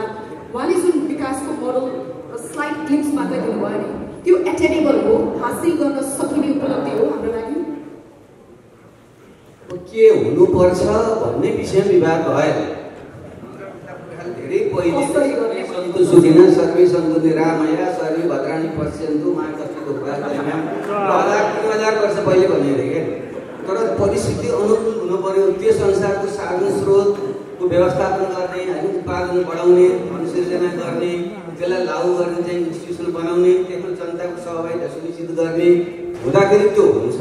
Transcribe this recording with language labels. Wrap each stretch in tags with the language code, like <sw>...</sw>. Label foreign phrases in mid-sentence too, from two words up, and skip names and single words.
<ne>उहाँले जुन विकासको मोडल</ne> <en>slide clips</en> <ne>मात्र दिनुभयो नि, त्यो एटेनेबल हो, हासिल गर्न सकिने उपलब्धि हो हाम्रो लागि। के हुनुपर्छ भन्ने विषय विवाद भयो। धेरै पहिले</ne> <sa>सन्तु सुखिन सर्वे सन्तु निरामया सर्वे भद्राणि पश्यन्तु</sa> <ne>मा कष्टको उपाय 3000 वर्ष पहिले भनेको क्या। तर परिस्थिति अनुकूल हुनु पर्यो, त्यस अनुसारको साधन स्रोतको व्यवस्थापन गर्ने, होइन, उत्पादन बढाउने, अनुसृजना गर्ने, त्यसलाई लागू गर्ने चाहिँ इन्स्टिट्युसन बनाउने, त्यसमा जनताको सहभागिता सुनिश्चित गर्ने हुँदाखेरि त्यो हुन्छ।</ne>